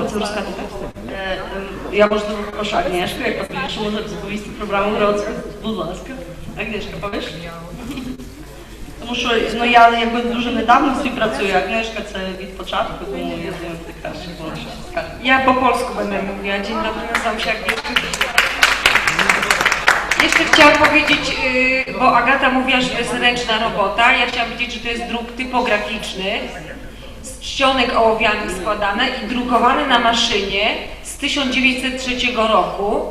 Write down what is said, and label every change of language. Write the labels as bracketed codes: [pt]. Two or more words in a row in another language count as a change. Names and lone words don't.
[uk] Можна було б це розказати? Я можливо попрошу Агнешку, яка більше може розповісти про Браму Гродську. Будь ласка. Агнешка, повиш? Тому що ну, я якби дуже недавно співпрацюю, Agnieszka це від початку, тому я думаю, ти краще вона щось скаже. [pl] Ja po polsku będę mówiła. Dzień dobry, nazywam się Agnieszka. Jeszcze chciałam powiedzieć, bo Agata mówiła, że to jest ręczna robota. Ja chciałam powiedzieć, że to jest druk typograficzny, z czcionek ołowianych składane i drukowane na maszynie z 1903 roku.